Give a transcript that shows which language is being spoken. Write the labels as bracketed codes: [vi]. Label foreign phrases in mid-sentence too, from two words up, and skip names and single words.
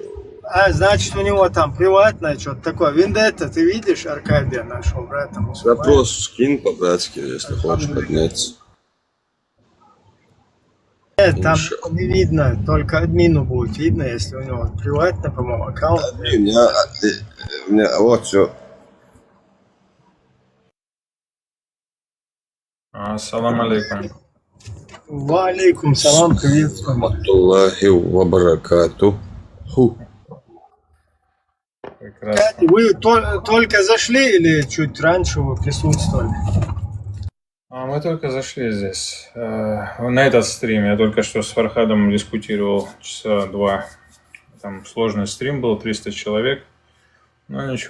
[ru] Значит, у него там приватное что-то такое. Вендетта, ты видишь Аркадия, нашего брата мусульманина? Запрос скинь по-братски, если хочешь подняться. Нет, там не видно, только админу будет видно, если у него приватный, по-моему, аккаунт. Админ, вот все. [ar] السلام عليكم. وعليكم السلام, приветствую. الله وبركاته. [ru] Прекрасно. Вы только зашли или чуть раньше вы присутствовали? Мы только зашли здесь, на этот стрим. Я только что с Фархадом дискутировал часа 2. Там сложный стрим был, 300 человек.